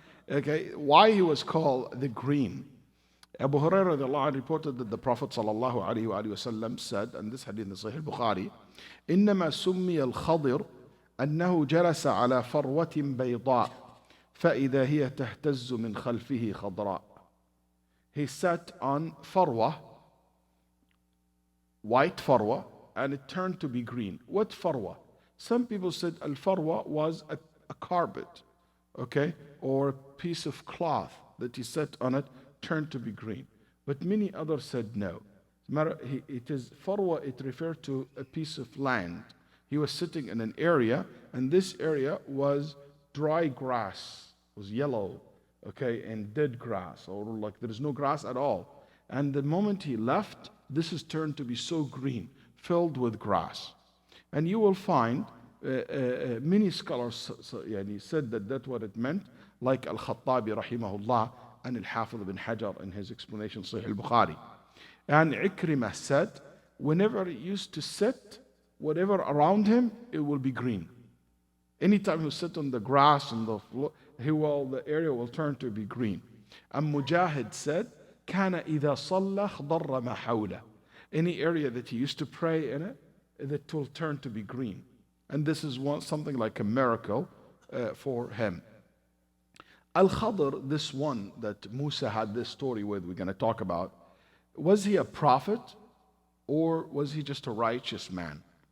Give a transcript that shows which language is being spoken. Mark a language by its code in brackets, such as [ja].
[en] Okay, why he was called the green? Abu Hurairah reported that the Prophet ﷺ said, and this hadith in Sahih al-Bukhari, [ar] إنما سمي الخضر أنه جلس على فروة بيضاء فإذا هي تهتز من خلفه خضراء. [en] He sat on farwa, white farwa, and it turned to be green. What farwa? Some people said al-farwa was a carpet, okay, or a piece of cloth that he sat on it, turned to be green. But many others said no. It is farwa, it referred to a piece of land. He was sitting in an area, and this area was dry grass, was yellow, okay, and dead grass, or like there is no grass at all. And the moment he left, this is turned to be so green, filled with grass. And you will find many scholars said that that's what it meant, like Al-Khattabi rahimahullah and Al-Hafidh ibn Hajar in his explanation Sahih al-Bukhari. And Ikrimah said, whenever he used to sit, whatever around him, it will be green. Anytime he sit on the grass and the floor, the area will turn to be green. And Mujahid said, [ar] كان إذا صلى خضر ما حوله. [en] Any area that he used to pray in it, that will turn to be green. And this is something like a miracle for him. Al-Khadir, this one that Musa had this story with, we're going to talk about, was he a prophet or was he just a righteous man?